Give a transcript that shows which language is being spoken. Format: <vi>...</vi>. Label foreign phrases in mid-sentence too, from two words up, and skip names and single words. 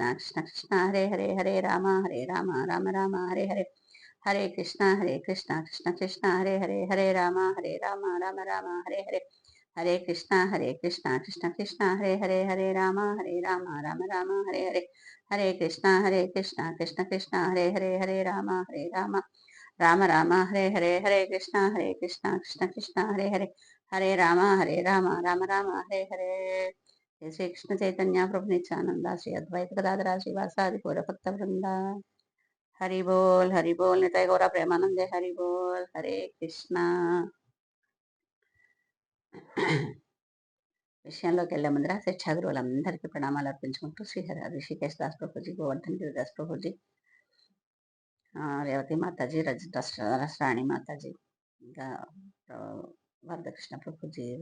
<sa>కృష్ణ హరే హరే, హరే రామ రామ రామ హరే హరే, హరే కృష్ణ కృష్ణ కృష్ణ హరే హరే, హరే రామ రామ రామ హరే హరే, హరే కృష్ణ కృష్ణ కృష్ణ హరే హరే, హరే రామ రామ రామ హరే హరే, హరే కృష్ణ కృష్ణ కృష్ణ హరే హరే, హరే రామ రామ రామ హరే హరే, హరే కృష్ణ కృష్ణ కృష్ణ హరే హరే, హరే రామ రామ రామ హరే హరే. జయ శ్రీకృష్ణ చైతన్య ప్రభు నిత్యానంద శ్రీ అద్వైత గదాధర శ్రీవాసాది గౌర భక్త వృంద.</sa> <bn>হরি বোল নিতাই গৌর প্রেমানন্দে হরি বোল.</bn> <sa>హరే కృష్ణ.</sa> <te>విషయంలోకి వెళ్లే ముందర శిక్షా గురువులందరికీ ప్రణామాలు అర్పించుకుంటూ శ్రీహరి ఋషికేశ్ దాస్ ప్రభుజీ, గోవర్ధన్ గిరి దాస్ ప్రభుజీ, రేవతి మాతాజీ, రసరాణి మాతాజీ, ఇంకా వరదకృష్ణ ప్రభుజీ,</te>